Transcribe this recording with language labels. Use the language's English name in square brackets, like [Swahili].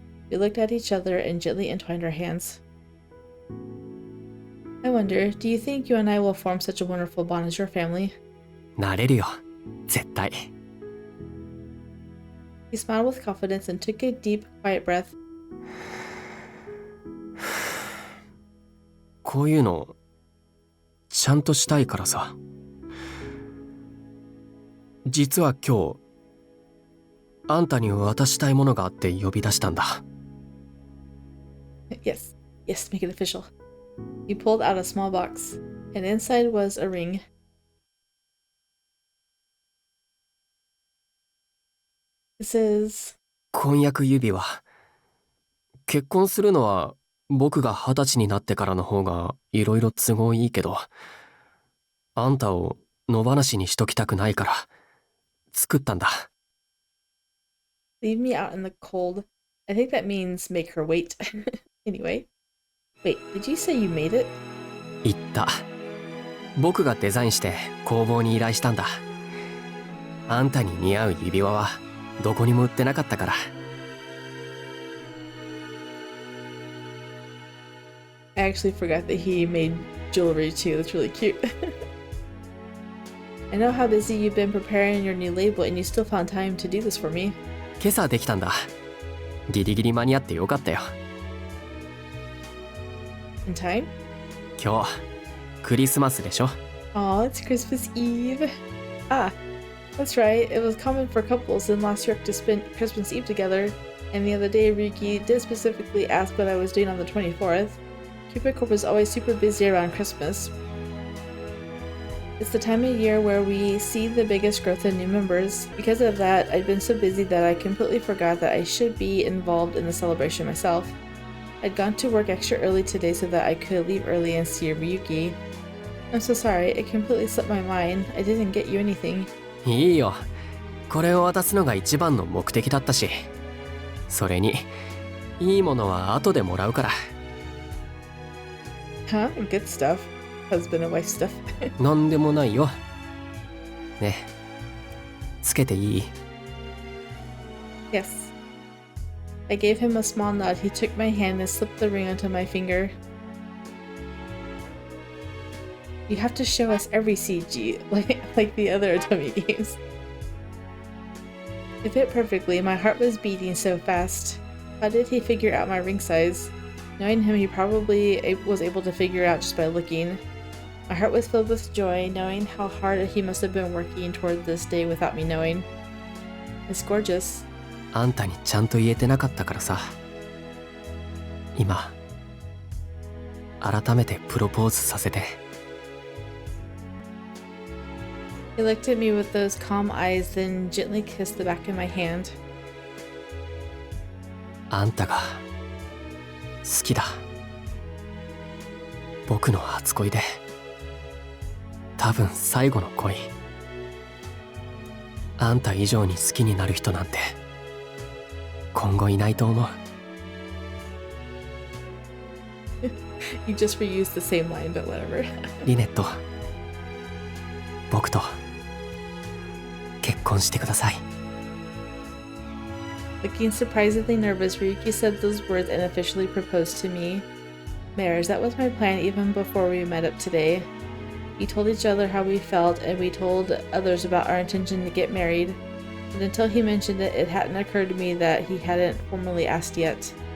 [English] We looked at each other and gently entwined our hands. I wonder, do you think you and I will form such a wonderful bond as your family? [Japanese] なれるよ。絶対。 [English] He smiled with confidence and took a deep, quiet breath. [Japanese] こういうのちゃんとしたいからさ。実は今日あんたに渡したいものがあって呼び出したんだ。 [English] Yes, make it official. He pulled out a small box, and inside was a ring. This is... [Japanese] 婚約指輪。結婚するのは僕が20歳になってからの方がいろいろ都合いいけど、あんたを野放しにしときたくないから作ったんだ。 [English] Leave me out in the cold. I think that means make her wait. Anyway. Wait, did you say you made it? [Japanese] 言った。僕がデザインして工房に依頼したんだ。あんたに似合う指輪はどこにも売ってなかったから。 [English] I actually forgot that he made jewelry too. That's really cute. I know how busy you've been preparing your new label and you still found time to do this for me. [Japanese] 今朝できたんだ。ギリギリ間に合ってよかったよ。 [English] In time? [Japanese] 今日クリスマスでしょ。 [English] Aw, it's Christmas Eve. Ah, that's right. It was common for couples in Lost York to spend Christmas Eve together. And the other day, Ryuki did specifically ask what I was doing on the 24th. Cupid Corp is always super busy around Christmas. It's the time of year where we see the biggest growth in new members. Because of that, I'd been so busy that I completely forgot that I should be involved in the celebration myself. I'd gone to work extra early today so that I could leave early and see Ryuki. I'm so sorry, it completely slipped my mind. I didn't get you anything. [Japanese] いいよ。これを渡すのが一番の目的だったし。それに、いいものは後でもらうから。 [English] Huh? Good stuff. Husband and wife stuff. [Japanese] なんでもないよ。ね。つけていい？ [English] Yes. I gave him a small nod. He took my hand and slipped the ring onto my finger. You have to show us every CG, like the other Otome games. It fit perfectly. My heart was beating so fast. How did he figure out my ring size? Knowing him, he probably was able to figure it out just by looking. My heart was filled with joy, knowing how hard he must have been working toward this day without me knowing. It's gorgeous. [Japanese] あんたにちゃんと言えてなかったからさ。今、改めてプロポーズさせて。 [English] He looked at me with those calm eyes, then gently kissed the back of my hand. [Japanese] あんたが好きだ。僕の初恋で、多分最後の恋。あんた以上に好きになる人なんて今後いないと思う。 [English] You just reused the same line, but whatever. [Japanese] リネット、僕と結婚してください。 [English] Looking surprisingly nervous, Ryuki said those words and officially proposed to me. Mares, that was my plan even before we met up today. We told each other how we felt, and we told others about our intention to get married. But until he mentioned it, it hadn't occurred to me that he hadn't formally asked yet.